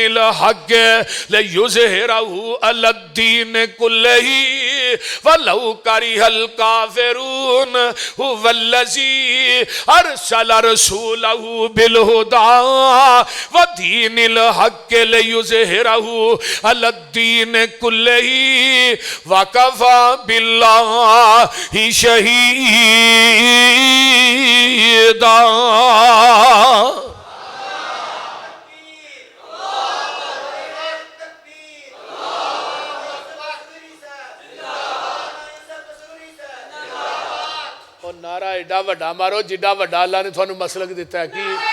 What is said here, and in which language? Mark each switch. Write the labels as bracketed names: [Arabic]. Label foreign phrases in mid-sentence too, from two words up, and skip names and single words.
[Arabic] الْحَقِّ لِيُظْهِرَهُ عَلَى الدِّينِ كُلِّهِ وَلَوْ كَرِهَ الْكَافِرُونَ هُوَ الَّذِي أَرْسَلَ رَسُولَهُ بِالْهُدَى وَدِينِ الْحَقِّ لِيُظْهِرَهُ عَلَى الدِّينِ كُلِّهِ وَكَفَى بِاللَّهِ شَهِيدًا. [Punjabi] اور نعرہ ایڈا وڈا مارو جڈا وڈا اللہ نے تھانوں مسلک دیتا ہے کہ